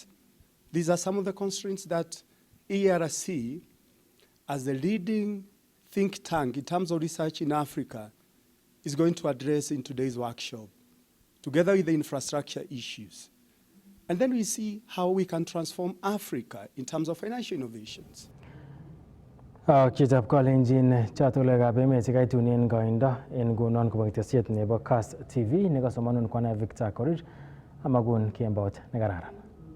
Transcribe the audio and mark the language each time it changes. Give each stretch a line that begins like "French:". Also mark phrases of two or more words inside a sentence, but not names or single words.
English: These are some of the constraints that ERC, as the leading think tank in terms of research in Africa, is going to address in today's workshop, together with the infrastructure issues. And then we see how we can transform Africa in terms of financial innovations.
Kalenjin: Chitab Kalenjin chatulekab emet chekaitunen koindo en ngunon kobun ketesiet nebo Kass TV nekasomanun kwana Victor Korir amakun kembot nekararan.